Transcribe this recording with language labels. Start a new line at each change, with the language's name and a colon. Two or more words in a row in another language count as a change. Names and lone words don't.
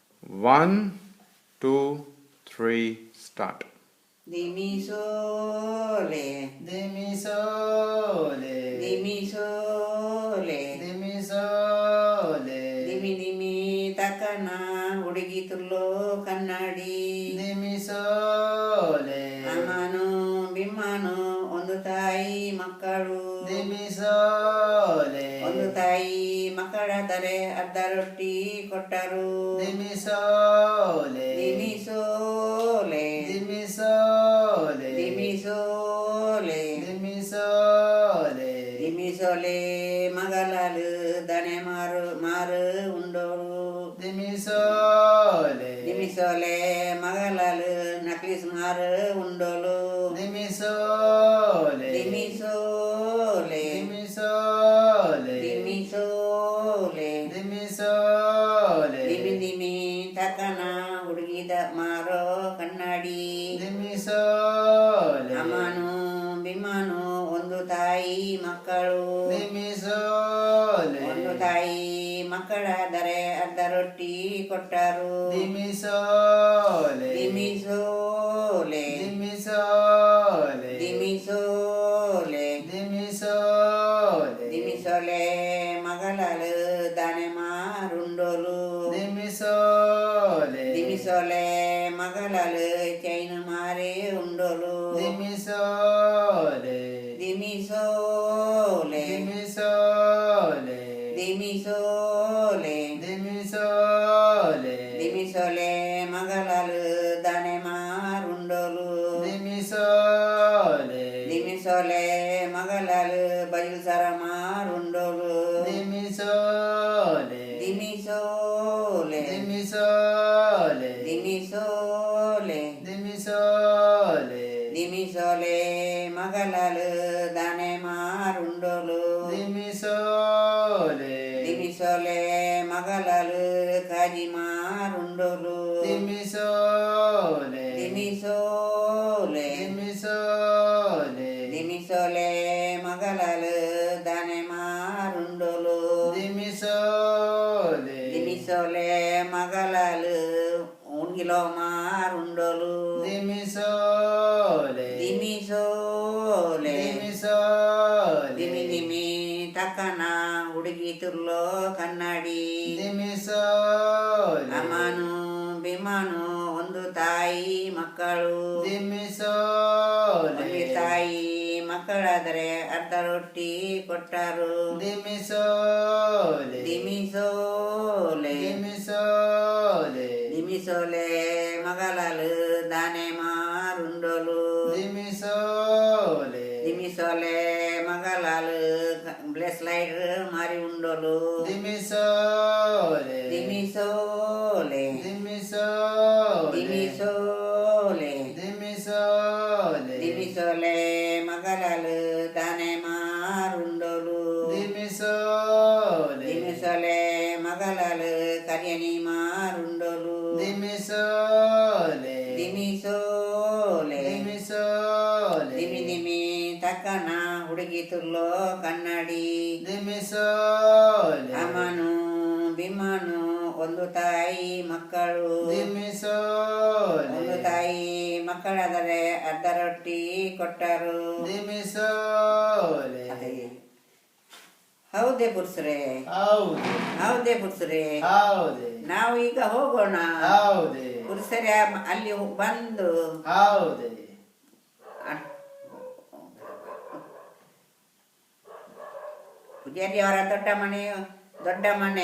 English: 1, 2, 3, start.
Kannada: ದಿಮಿ ಸೋಲೆ, ದಿಮಿ ಸೋಲೆ, ದಿಮಿ ಸೋಲೆ, ದಿಮಿ ಸೋಲೆ, ದಿಮಿ ತಕನ ಹುಡುಗಿ ತುಲ್ಲೋ ಕನ್ನಡಿ ದಿಮಿ ಸೋಲೆ, ಅಮ್ಮನು ಬಿಮ್ಮನು ಒಂದು ತಾಯಿ ಮಕ್ಕಳು ದಿಮಿ ಸೋಲೆ, ಒಂದು ತಾಯಿ ಮಕ್ಕಳಾದರೆ ಅರ್ಧ ರೊಟ್ಟಿ ಕೊಟ್ಟರು ದಿಮಿ ಸೋಲೆ, ದಿಮಿ ಸೋಲೆ ದಿಮಿ ಸೋಲೆ, ದಿಮಿ ಸೋಲೆ ದಿಮಿ ಸೋಲೆ, ದಿಮಿ ಸೋಲೆ ಮಗಲಾಲು ದನೆ ಮಾರು ಉಂಡೋರು ದಿಮಿ ಸೋಲೆ, ದಿಮಿ ಸೋಲೆ ಮಗಲಾಲು ನಕ್ಲಿಸ್ ಮಾರು ಉಂಡೋಲು ದಿಮಿ ಸೋಲೆ, ದಿಮಿ ಸೋಲೆ ದಿಮಿ ಸೋಲೆ, ದಿಮಿ ಸೋಲೆ ದಿಮಿ ಸೋಲೆ, ದಿಮಿ ದಿಮಿ ತಕನ ಹುಡುಗಿದ ಮಾರೋ ಕನ್ನಡಿ ದಿಮಿ ಸೋಲೆ, ಅಮ್ಮನು ಬಿಮ್ಮನು ಒಂದು ತಾಯಿ ಮಕ್ಕಳು ದಿಮಿ ಸೋಲೆ, ಒಂದು ತಾಯಿ ಮಕ್ಕಳಾದರೆ ಅರ್ಧ ರೊಟ್ಟಿ ಕೊಟ್ಟರು ದಿಮಿ ಸೋಲೆ, ದಿಮಿ ಸೋಲೆ ದಿಮಿ ಸೋಲೆ, ದಿಮಿ ಸೋಲೆ ದಿಮಿ ಸೋಲೆ, ದಿಮಿ ಸೋಲೆ ಮಗಲಾಲು ದಾನೆ ಮಾರುಂಡೋಲು ದಿಮಿ ಸೋಲೆ, ದಿಮಿ ಸೋಲೆ ಮಗಲಾಲು ಚೈನ್ ಮಾರಿ ಉಂಡೋಲು ದಿಮಿ ಸೋಲೆ, ದಿಮಿ ಸೋಲೆ ದಿಮಿ ಸೋಲೆ, ದಿಮಿ ಸೋಲೆ ದಿಮಿ ಸೋಲೆ, ದಿಮಿ ಸೋಲೆ ಮಗಲಾಲು ದಾನೆ ಮಾರುಂಡೋಲು ದಿಮಿ ಸೋಲೆ, ದಿಮಿ ಸೋಲೆ ಮಗಲಾಲು ಬಯಲು ಸರ ಮಾರುಂಡೋಲು ದಿಮಿ ಸೋಲೆ, ದಿಮಿ ಸೋಲೆ ದಿಮಿ ಸೋಲೆ, ದಿಮಿ ಸೋಲೆ ದಿಮಿ ಸೋಲೆ, ದಿಮಿ ಸೋಲೆ ಮಗಲಾಲು ದಾನೆ ಮಾರುಂಡೋಲು ದಿಮಿ ಸೋಲೆ, ದಿಮಿ ಸೋಲೆ ಮಗಲಾಲು ಕಾಜಿ ಮಾರುಂಡೋಲು ದಿಮಿ ಸೋಲೆ, ದಿಮಿ ಸೋಲೆ ದಿಮಿ ಸೋಲೆ, ದಿಮಿ ಸೋಲೆ ಮಗಲಾಲು ದಾನೆ ಮಾರುಂಡೋಲು ದಿಮಿ ಸೋಲೆ, ದಿಮಿ ಸೋಲೆ ಮಗಲಾಲು ಉಣ್ಗಿಲೋ ಮಾರುಂಡೋಲು ದಿಮಿ ಸೋಲೆ, ದಿಮಿ ಸೋಲೆ ದಿಮಿ ಸೋಲೆ, ದಿಮಿ ದಿಮಿ ತಕ್ಕನ ಹುಡುಗಿ ತುರ್ಲೋ ಕನ್ನಡಿ ದಿಮಿ ಸೋಲೆ, ಅಮ್ಮನು ಬಿಮ್ಮನು ಒಂದು ತಾಯಿ ಮಕ್ಕಳು ದಿಮಿ ಸೋಲೆ, ಒಂದು ತಾಯಿ ಮಕ್ಕಳಾದರೆ ಅರ್ಧ ರೊಟ್ಟಿ ಕೊಟ್ಟರು ದಿಮಿ ಸೋಲೆ, ದಿಮಿ ಸೋಲೆ ದಿಮಿ ಸೋಲೆ, ದಿಮಿ ಸೋಲೆ ಮಗಲಾಲು ದಾನೆ ಮಾರುಂಡೋಲು ದಿಮಿ ಸೋಲೆ, ದಿಮಿ ಸೋಲೆ ಮಗಲಾಲು ಬ್ಲೆಸ್ ಲೈಟ್ ಮಾರಿ ಉಂಡೋಲು ದಿಮಿ ಸೋಲೆ, ದಿಮಿ ಸೋಲೆ ದಿಮಿ ಸೋಲೆ, ದಿಮಿ ಸೋಲೆ ದಿಮಿ ಸೋಲೆ, ದಿಮಿ ಸೋಲೆ ಮಗಲಾಲು ದಾನೆ ಮಾರುಂಡೋಲು ದಿಮಿ ಸೋಲೆ, ದಿಮಿ ಸೋಲೆ ಮಗಲಾಲು ಕರಿಯನಿ ಮಾರುಂಡೋಲು ದಿಮಿ ಸೋಲೆ, ದಿಮಿ ಸೋಲೆ ದಿಮಿ ಸೋಲೆ, ದಿಮಿ ದಿಮಿ ತಕ್ಕನ ಹುಡುಗಿ ತುಲ್ಲೋ ಕನ್ನಡಿ ದಿಮಿ ಸೋಲೆ, ಅಮ್ಮನು ಬಿಮ್ಮನು ಒಂದು ತಾಯಿ ಮಕ್ಕಳು ದಿಮಿ ಸೋಲೆ, ಒಂದು ತಾಯಿ ಮಕ್ಕಳಾದರೆ ಅರ್ಧ ರೊಟ್ಟಿ ಕೊಟ್ಟರು ದಿಮಿ ಸೋಲೆ, ಅದೇ. ಹೌದೇ ಪುರುಷರೇ haude, ಹೌದೇ ಪುರುಷರೇ haude, ನಾವು ಈಗ ಹೋಗೋಣ haude, ಪುರುಷರೇ ಅಲ್ಲಿ ಬಂದು haude, ಪೂಜಾರಿ ಅವರ ದೊಡ್ಡ ಮನೆ